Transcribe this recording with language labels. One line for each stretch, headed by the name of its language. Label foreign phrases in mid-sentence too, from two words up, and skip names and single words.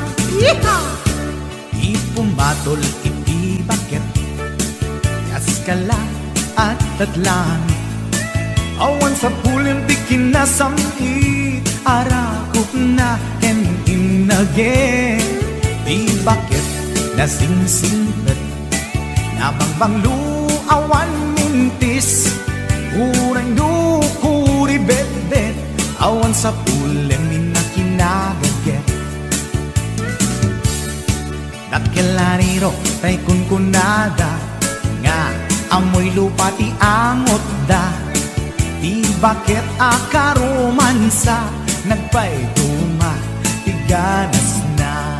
Kankanaey: Ipumatol iti bakit kaskala at tadlang awan sa pulin di kinasami arakot na ken inage. Di bakit nasingsingpet nabangbang luawan mintis urang dukuri bet-bet awan sa pulin minakinagaget.
Iloko: Dakelariro tay kunkunada nga amoy lupa ti angot da.
Kankanaey: Di bakit akaromansa nagpayduma ti ganas na.